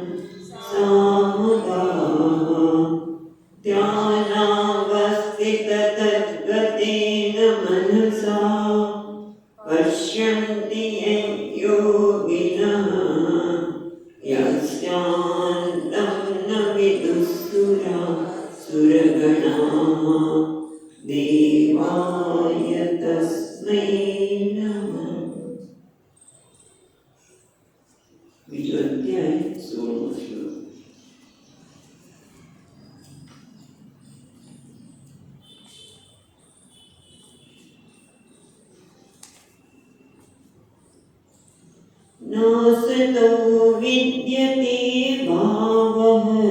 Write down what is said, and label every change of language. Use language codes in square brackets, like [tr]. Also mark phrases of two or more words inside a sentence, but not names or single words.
[sa] सामुदाः ध्यानावस्थिततद्गतेन मनसा पश्यन्ति यं योगिनः यस्यान्तं न विदुःसुरासुरगणाः देवाय तस्मै नमः। [gu] બીજો અધ્યાય 16મો શ્લોક। [sa] नासतो विद्यते भावः